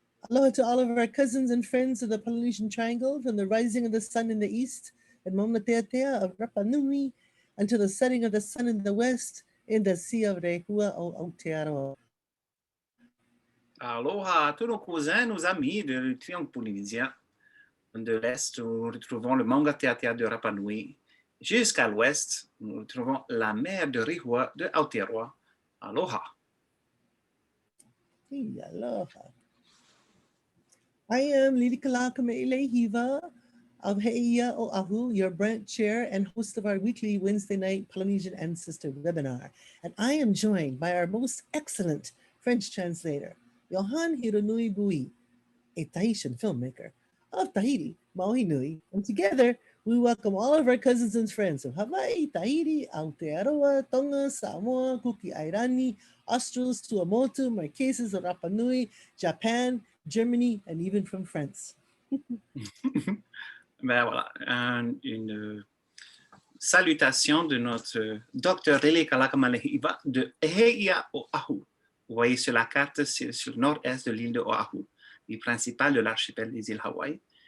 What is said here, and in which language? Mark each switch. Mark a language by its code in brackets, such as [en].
[en] Aloha to all of our cousins and friends of the Polynesian Triangle, from the rising of the sun in the east at Mauna Teatea of Rapa Nui until the setting of the sun in the west in the Sea of Lihua o Aotearoa. [fr] Aloha à tous nos cousins, nos amis du triangle polynésien. De l'est, nous retrouvons le Maungateatea de Rapa Nui. Jusqu'à l'ouest, nous retrouvons la mer de Lihua de Aotearoa. [haw] Aloha. [en] Hey, aloha. I am Lilikalā Kameʻeleihiwa of Heiʻoahu, your branch chair and host of our weekly Wednesday night Polynesian Ancestor webinar. And I am joined by our most excellent French translator, Johan Hironui Bouit, a Tahitian filmmaker of Tahiti, Maui Nui. And together, we welcome all of our cousins and friends of Hawaii, Tahiti, Aotearoa, Tonga, Samoa, Kukiairani, Australs, Tuamotu, Marquesas, Rapa Nui, Japan, Germany, and even from France. [fr] Ben voilà, une salutation de notre docteur Lilikalā de Heiʻoahu. Vous voyez sur la carte, c'est sur le nord-est de l'île de Oahu, l'île principale de l'archipel des îles Hawaï.